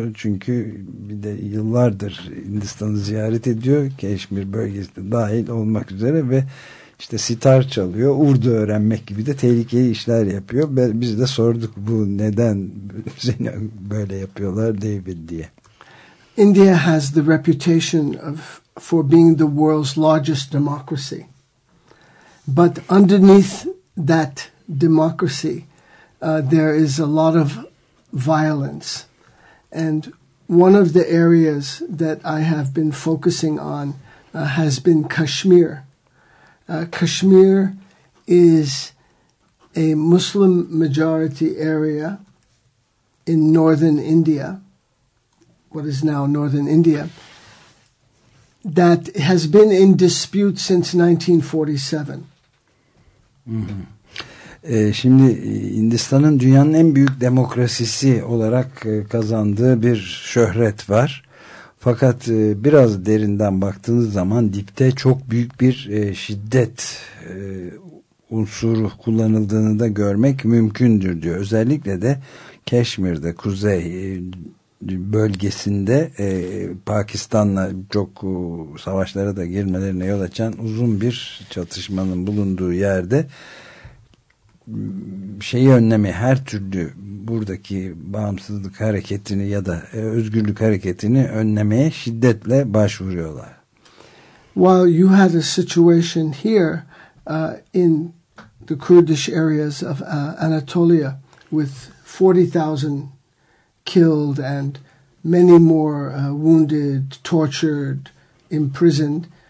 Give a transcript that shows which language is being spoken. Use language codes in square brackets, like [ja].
[tr] Çünkü bir de yıllardır Hindistan'ı ziyaret ediyor. Keşmir bölgesi de dahil olmak üzere. Ve işte sitar çalıyor. Urdu öğrenmek gibi de tehlikeli işler yapıyor. Biz de sorduk bu neden seni böyle yapıyorlar David diye. [en] India has the reputation for being the world's largest democracy. But underneath that democracy, there is a lot of violence. And one of the areas that I have been focusing on has been Kashmir. Kashmir is a Muslim majority area in northern India, what is now northern India, that has been in dispute since 1947. [tr] Şimdi Hindistan'ın dünyanın en büyük demokrasisi olarak kazandığı bir şöhret var. Fakat biraz derinden baktığınız zaman dipte çok büyük bir şiddet unsuru kullanıldığını da görmek mümkündür diyor. Özellikle de Keşmir'de, kuzey bölgesinde Pakistan'la çok savaşlara da girmelerine yol açan uzun bir çatışmanın bulunduğu yerde şeyi önlemeye, her türlü buradaki bağımsızlık hareketini ya da özgürlük hareketini önlemeye şiddetle başvuruyorlar. [en] While you had a situation here in the Kurdish areas of Anatolia with 40,000 killed and many more wounded, tortured, imprisoned.